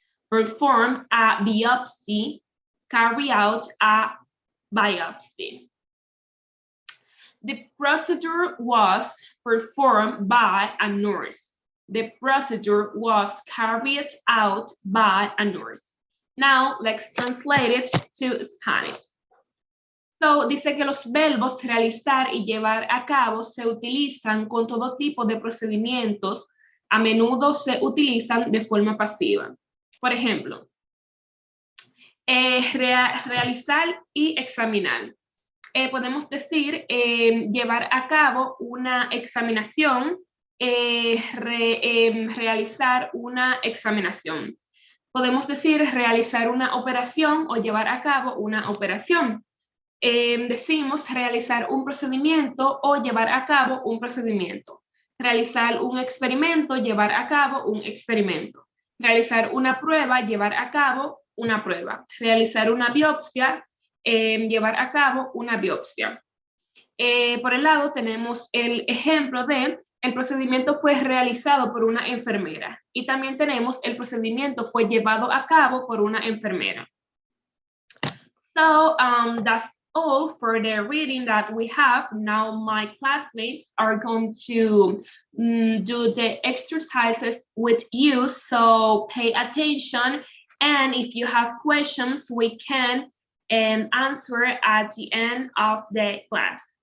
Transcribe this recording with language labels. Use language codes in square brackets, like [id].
[en] Perform a biopsy, carry out a biopsy. The procedure was performed by a nurse. The procedure was carried out by a nurse. Now, let's translate it to Spanish. [es] So, dice que los verbos realizar y llevar a cabo se utilizan con todo tipo de procedimientos. A menudo se utilizan de forma pasiva. Por ejemplo, realizar y examinar. Podemos decir llevar a cabo una examinación, realizar una examinación. Podemos decir realizar una operación o llevar a cabo una operación. Decimos realizar un procedimiento o llevar a cabo un procedimiento. Realizar un experimento, llevar a cabo un experimento. Realizar una prueba, llevar a cabo una prueba. Realizar una biopsia, llevar a cabo una biopsia. Por el lado tenemos el ejemplo de el procedimiento fue realizado por una enfermera y también tenemos el procedimiento fue llevado a cabo por una enfermera. [en] So that's all for the reading that we have. Now my classmates are going to do the exercises with you, so pay attention, and if you have questions we can answer at the end of the class.